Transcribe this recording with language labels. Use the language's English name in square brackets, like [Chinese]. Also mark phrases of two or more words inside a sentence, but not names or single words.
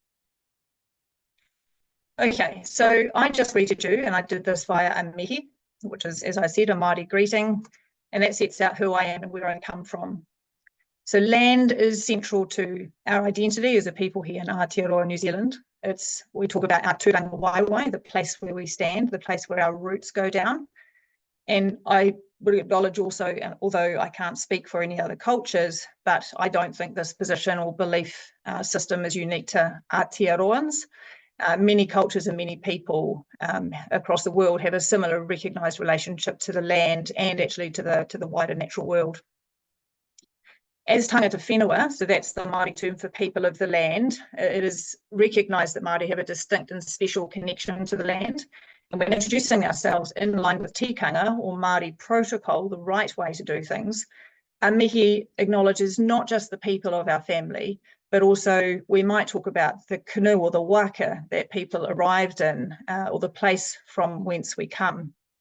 [English] Okay, so I just greeted you, and I did this via a mihi, which is, as I said, a Māori greeting, and that sets out who I am and where I come from. So land is central to our identity as a people here in Aotearoa, New Zealand. We talk about our [Māori] tūranga waiwai, [English] the place where we stand, the place where our roots go down. And I would acknowledge also, although I can't speak for any other cultures, but I don't think this position or belief system is unique to Aotearoans. Many cultures and many people across the world have a similar recognised relationship to the land and actually to the wider natural world. [Māori] As tangata whenua, [English] so that's the Māori term for people of the land, it is recognised that Māori have a distinct and special connection to the land. And when introducing ourselves in line with tikanga or Māori protocol, the right way to do things, our mihi acknowledges not just the people of our family, but also we might talk about the canoe or the waka that people arrived in, or the place from whence we come.